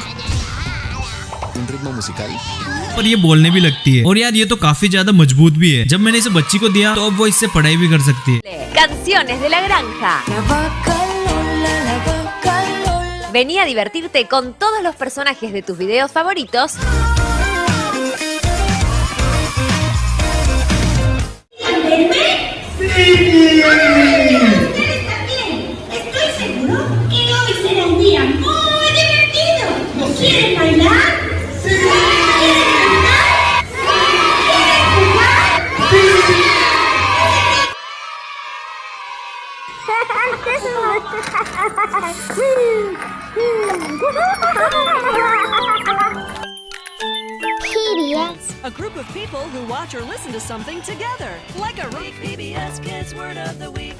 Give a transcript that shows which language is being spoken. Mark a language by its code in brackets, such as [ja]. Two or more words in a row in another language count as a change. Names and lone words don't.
[es] ¿Un ritmo musical? [hi] और ये बोलने भी लगती है और यार ये तो काफी ज्यादा मजबूत भी है। जब मैंने इसे बच्ची को दिया तो अब वो इससे पढ़ाई भी कर सकती है। [es] Canciones de la granja. Vení a divertirte con todos los personajes de tus videos favoritos. ¡Sí! Estoy seguro que hoy será un día muy divertido. ¿Quieren bailar? ¡Sí! ¿Quieren cantar? ¡Sí! ¿Quieren jugar? ¡Sí! [en] PBS. A group of people who watch or listen to something together. Like a PBS Kids Word of the Week.